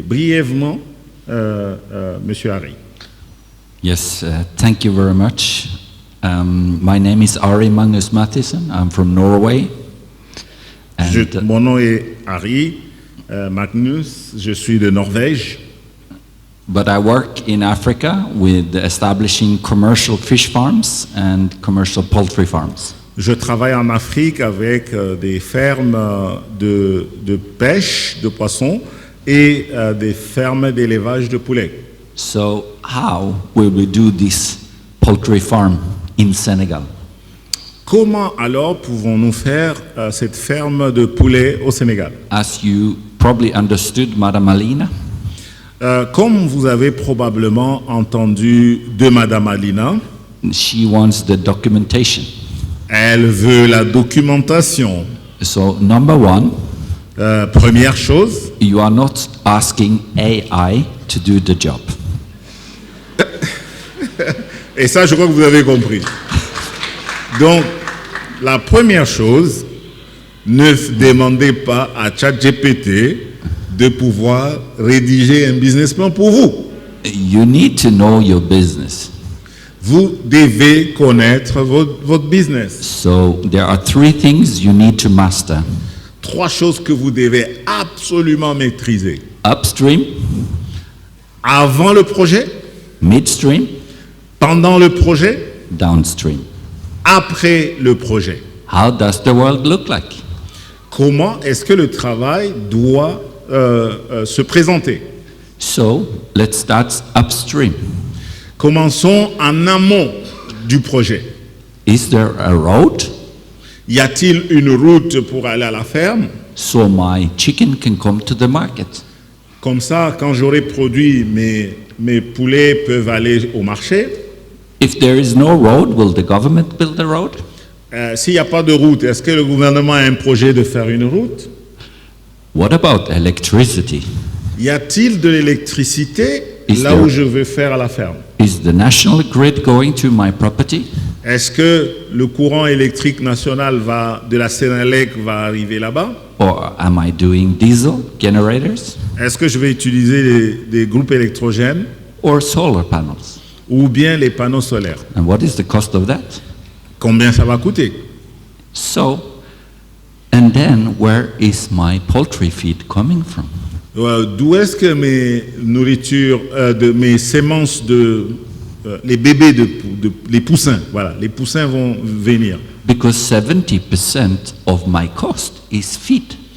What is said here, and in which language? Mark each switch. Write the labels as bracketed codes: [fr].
[fr] Brièvement, Monsieur Harry. [en] Yes, thank you very much. My name is Ari Magnus Mathisen. I'm from Norway. [fr] Mon nom est Harry Magnus. Je suis de Norvège. [en] But I work in Africa with establishing commercial fish farms and commercial poultry farms. [fr] Je travaille en Afrique avec des fermes de pêche de poissons et des fermes d'élevage de poulets. [en] So how will we do this poultry farm in Senegal? [fr] Comment alors pouvons-nous faire cette ferme de poulets au Sénégal? [en] As you probably understood, Madame Alina, [fr] comme vous avez probablement entendu de Madame Alina, [en] she wants the documentation. [fr] Elle veut la documentation. [en] So number one, [fr] première chose, [en] you are not asking AI to do the job. [fr] Et ça, je crois que vous avez compris. Donc, la première chose, ne demandez pas à ChatGPT de pouvoir rédiger un business plan pour vous. [en] You need to know your business. [fr] Vous devez connaître votre business. [en] So there are three things you need to master. [fr] Trois choses que vous devez absolument maîtriser. [en] Upstream, [fr] Avant le projet, [en] midstream, [fr] pendant le projet, [en] downstream. [fr] après le projet. [en] How does the world look like? [fr] comment est-ce que le travail doit se présenter. [en] So let's start upstream. [fr] Commençons en amont du projet. [en] Is there a road [fr] Y a-t-il une route pour aller à la ferme? [en] so my chicken can come to the market? [fr] Comme ça, quand j'aurai produit, mes poulets peuvent aller au marché. [en] If there is no road, will the government build a road? [fr] S'il n'y a pas de route, est-ce que le gouvernement a un projet de faire une route? [en] What about electricity? [fr] Y a-t-il de l'électricité [en] Is [fr] là [en] there- [fr] où je veux faire à la ferme? [en] Is the national grid going to my property? [fr] Est-ce que le courant électrique national de la Sénélec va arriver là-bas? [en] Or am I doing diesel generators [fr] Est-ce que je vais utiliser des groupes électrogènes [en] or solar panels? [fr] ou bien les panneaux solaires? [en] And what is the cost of that? [fr] Combien ça va coûter? [en] So, and then where is my poultry feed coming from? [fr] D'où est-ce que mes nourritures, mes sémences les bébés les poussins, voilà, les poussins vont venir? [en] Because 70% of my cost is feed.